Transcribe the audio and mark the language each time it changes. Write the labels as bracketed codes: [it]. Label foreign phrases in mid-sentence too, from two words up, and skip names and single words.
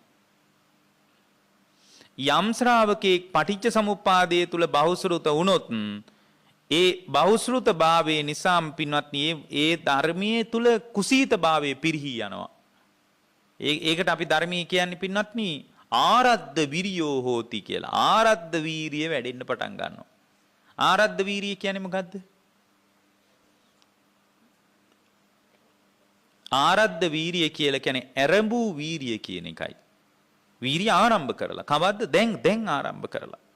[si] යම් ශ්‍රාවකෙක් පටිච්ච සමුප්පාදයේ තුල බහුශ්‍රුත වුණොත් ඒ බහුශ්‍රුත භාවයේ නිසා පින්වත්නි ඒ ධර්මයේ තුල කුසීත භාවයේ පිරිහි යනවා. ඒකට අපි ධර්මයේ කියන්නේ පින්වත්නි [pi] ආරද්ධ විරියෝ හෝති [si] කියලා. ආරද්ධ වීරිය වැඩෙන්න පටන් ගන්නවා. ආරද්ධ වීරිය කියන්නේ මොකද්ද? ආරද්ධ වීරිය කියලා කියන්නේ ඇරඹූ වීරිය කියන එකයි. වීරිය ආරම්භ කරලා. කවද්ද? දැන් ආරම්භ කරලා.